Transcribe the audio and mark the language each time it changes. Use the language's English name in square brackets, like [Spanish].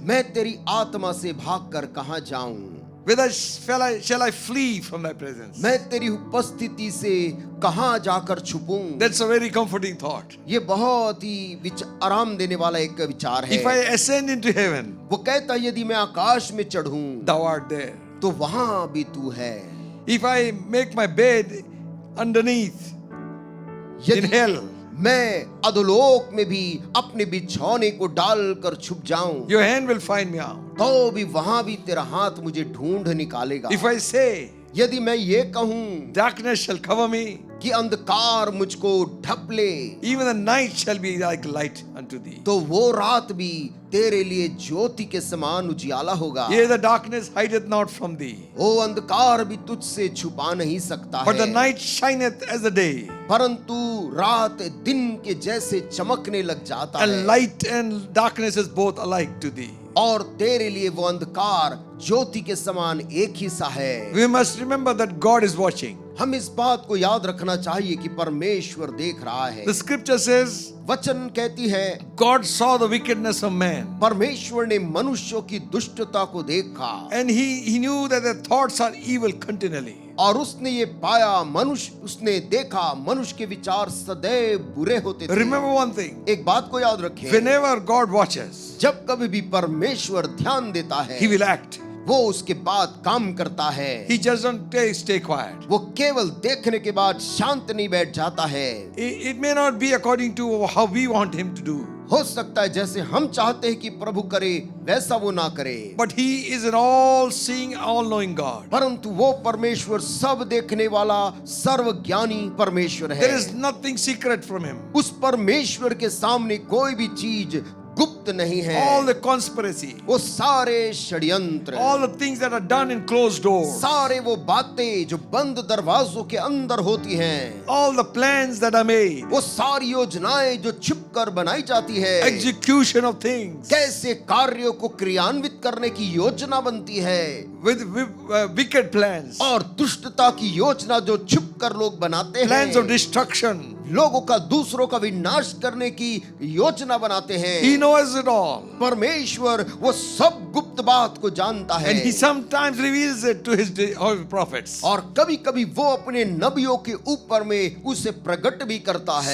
[Hindi] मैं तेरी आत्मा से भागकर कहाँ जाऊं? [English] Whither shall I flee from Thy presence? [Hindi] मैं तेरी उपस्थिति से कहाँ जाकर छुपूं? [English] That's a very comforting thought. [Hindi] ये बहुत ही आराम देने वाला एक विचार है। [English] If I ascend into heaven, [Hindi] वो कहता है, यदि मैं आकाश में चढ़ूं [English] Thou art there. [Hindi] तो वहां भी तू है। [English] If I make my bed underneath in [Hindi] यदि [English] hell, [Hindi] मैं अधोलोक में भी अपने बिछौने को डालकर छुप जाऊं, [English] Your hand will find me out. [Hindi] तो भी वहां भी तेरा हाथ मुझे ढूंढ निकालेगा। [English] If I say, [Hindi] यदि मैं ये कहूं [English] darkness shall cover me, [Hindi] कि अंधकार मुझको ढप ले, [English] even the night shall be like light unto thee. [Hindi] तो वो रात भी तेरे लिए ज्योति के समान उजियाला होगा। [English] Yea, the darkness hideth not from thee, [Hindi] वो अंधकार भी तुझसे छुपा नहीं सकता [English] but the [Hindi] है, [English] night shineth as the day, [Hindi] परंतु रात दिन के जैसे चमकने लग जाता [English] and [Hindi] है, [English] light and darkness is both alike to thee. [Hindi] और तेरे लिए वो अंधकार ज्योति के समान एक ही सा है। [English] We must remember that God is watching. [Hindi] हम इस बात को याद रखना चाहिए कि परमेश्वर देख रहा है। [English] The scripture says, [Hindi] वचन कहती है, [English] God saw the wickedness of man, [Hindi] परमेश्वर ने मनुष्यों की दुष्टता को देखा, [English] and he knew that their thoughts are evil continually. [Hindi] और उसने ये पाया, उसने देखा मनुष्य के विचार सदैव बुरे होते थे। [English] Remember one thing, [Hindi] एक बात को याद रखें, [English] whenever God watches, [Hindi] जब कभी भी परमेश्वर ध्यान देता है, [English] He will act. [Hindi] वो उसके बाद काम करता है। [English] He just don't stay quiet. [Hindi] वो केवल देखने के बाद शांत नहीं बैठ जाता है। [English] It may not be according to how we want Him to do, [Hindi] हो सकता है जैसे हम चाहते हैं कि प्रभु करे वैसा वो ना करे, [English] but He is an all-seeing, all-knowing God. [Hindi] परंतु वो परमेश्वर सब देखने वाला सर्वज्ञानी परमेश्वर है। [English] There is nothing secret from Him. [Hindi] उस परमेश्वर के सामने कोई भी चीज गुप्त नहीं है। [English] All the conspiracy, [Hindi] वो सारे षड्यंत्र, [English] all the things that are done in closed doors, [Hindi] सारे वो बातें जो बंद दरवाजों के अंदर होती हैं, [English] all the plans that are made, [Hindi] वो सारी योजनाएं जो छिपकर बनाई जाती है, [English] execution of things, [Hindi] कैसे कार्यों को क्रियान्वित करने की योजना बनती है, [English] with wicked plans, [Hindi] और दुष्टता की योजना जो छिपकर लोग बनाते [English] plans of [Hindi] हैं, [English] destruction. [Hindi] लोगों का दूसरों का विनाश करने की योजना बनाते हैं। [English] He knows it all. [Hindi] परमेश्वर वो सब गुप्त बात को जानता है, [English] And He sometimes reveals it to His prophets, [Hindi] और कभी कभी वो अपने नबियों के ऊपर में उसे प्रकट भी करता है,